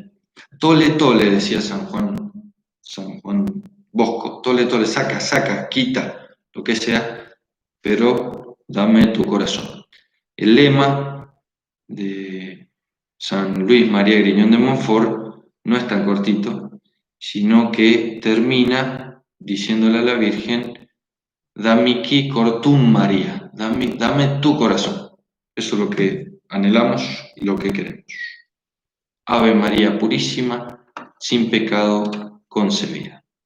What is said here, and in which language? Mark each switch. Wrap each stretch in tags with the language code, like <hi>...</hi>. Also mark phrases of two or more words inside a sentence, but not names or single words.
<la>Tole, tole,</la> <es>decía San Juan Bosco,</es> <la>tole, tole,</la> <es>saca, quita, lo que sea, pero dame tu corazón. El lema de San Luis María Griñón de Montfort no es tan cortito, sino que termina diciéndole a la Virgen,</es> <la>dame qui cortum</la> <es>María, dame tu corazón. Eso es lo que anhelamos y lo que queremos. Ave María Purísima, sin pecado concebida.</es>